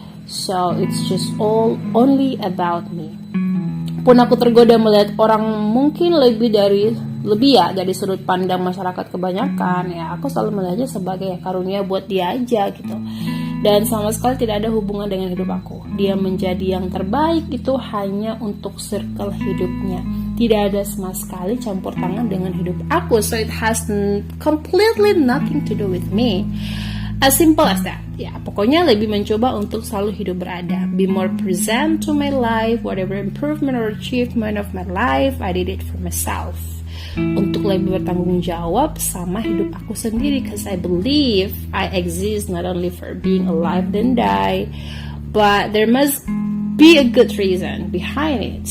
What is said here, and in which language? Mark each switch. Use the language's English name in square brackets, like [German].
[English] So it's just all only about me. [Indonesian] Pun aku tergoda melihat orang mungkin lebih dari sudut pandang masyarakat kebanyakan, ya aku selalu melihatnya sebagai karunia buat dia aja gitu. Dan sama sekali tidak ada hubungan dengan hidup aku. Dia menjadi yang terbaik itu hanya untuk circle hidupnya. Tidak ada sama sekali campur tangan dengan hidup aku. [English] So it has completely nothing to do with me. As simple as that. [Indonesian] Ya, pokoknya lebih mencoba untuk selalu hidup berada. [English] Be more present to my life. Whatever improvement or achievement of my life, I did it for myself. [Indonesian] Untuk lebih bertanggung jawab sama hidup aku sendiri, because I believe I exist not only for being alive then die, but there must be a good reason behind it.